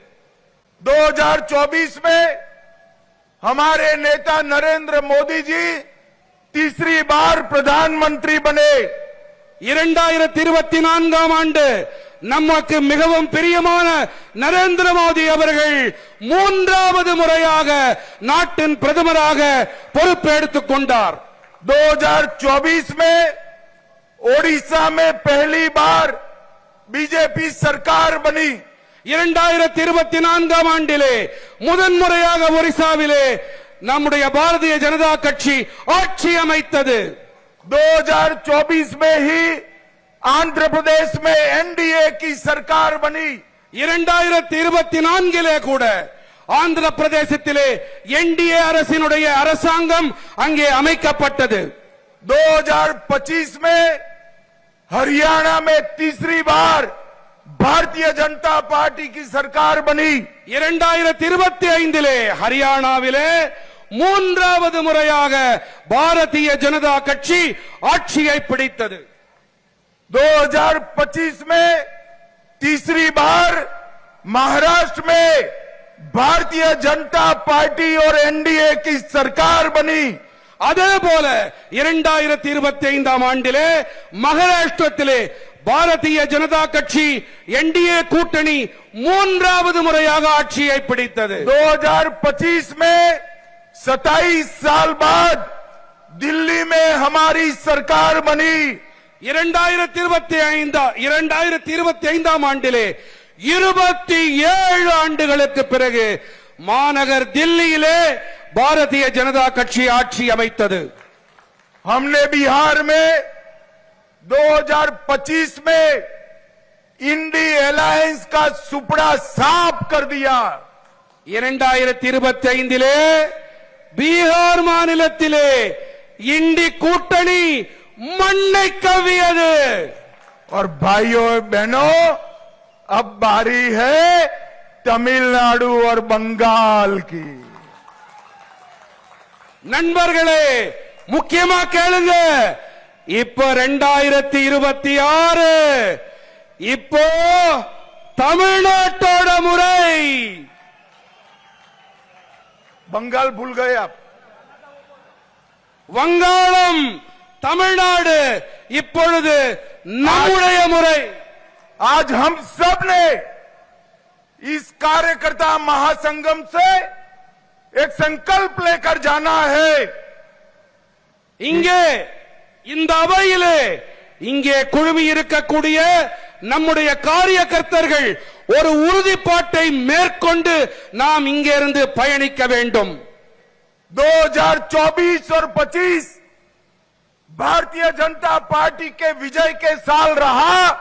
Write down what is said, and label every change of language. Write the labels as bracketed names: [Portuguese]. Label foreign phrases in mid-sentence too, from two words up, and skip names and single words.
[Hindi] 2024 में हमारे नेता नरेंद्र मोदी जी तीसरी बार प्रधानमंत्री बने. [Tamil] 2024 ஆண்டு நமக்கு மிகவும் பிரியமான நரேந்திர மோடி அவர்கள் மூன்றாவது முறையாக நாட்டின் பிரதமராக பொறுப்பெடுத்துக் கொண்டார். [Hindi] 2024 में ओडिशा में पहली बार बीजेपी सरकार बनी. [Tamil] 2024 ஆண்டிலே முதன்முறையாக ஒரிசாவிலே நம்முடைய பாரதிய ஜனதா கட்சி ஆட்சி அமைத்தது. [Hindi] 2024 में ही आंध्र प्रदेश में एनडीए की सरकार बनी. [Tamil] 2024 கூட ஆந்திர பிரதேசத்திலே என்டிஏ அரசினுடைய அரசாங்கம் அங்கே அமைக்கப்பட்டது. [Hindi] 2025 में हरियाणा में तीसरी बार भारतीय जनता पार्टी की सरकार बनी। [Tamil] 2025 ஹரியானாவிலே மூன்றாவது முறையாக பாரதிய ஜனதா கட்சி ஆட்சியை பிடித்தது। [Hindi] 2025 में तीसरी बार महाराष्ट्र में भारतीय जनता पार्टी और एनडीए की सरकार बनी। [Tamil] அதே போல 2025 ஆண்டிலே மகாராஷ்டிரத்திலே பாரதிய ஜனதா கட்சி என்டிஏ கூட்டணி மூன்றாவது முறையாக ஆட்சியை பிடித்தது। [Hindi] 2025 में 27 साल बाद दिल्ली में हमारी सरकार बनी। [Tamil] 2025 ஆண்டிலே 27 ஆண்டுகளுக்கு பிறகு மாநகர் தில்லியிலே பாரதிய ஜனதா கட்சி ஆட்சி அமைத்தது। [Hindi] हमने बिहार में 2025 में इंडी अलायंस का सुपड़ा साफ कर दिया। [Tamil] 2025 பீகார் மாநிலத்திலே இண்டி கூட்டணி மண்ணை கவ்வியது। [Hindi] और भाइयों बहनों, अब बारी है तमिलनाडु और बंगाल की। [Tamil] நண்பர்களே, முக்கியமா கேளுங்க, இப்போ 2026 இப்போ தமிழ்நாட்டோட முறை। [Hindi] बंगाल भूल गए आप? [Tamil] வங்காளம் தமிழ்நாடு இப்பொழுது நம்முடைய முறை। [Hindi] आज हम सब ने इस कार्यकर्ता महासंगम से एक संकल्प लेकर जाना है। [Tamil] இங்கே இந்த அவையிலே இங்கே குழுமி இருக்கக்கூடிய நம்முடைய காரியகர்த்தர்கள் ஒரு உறுதிப்பாட்டை மேற்கொண்டு நாம் இங்கே இருந்து பயணிக்க வேண்டும்। [Hindi] 2024 और 25 भारतीय जनता पार्टी के विजय के साल रहा।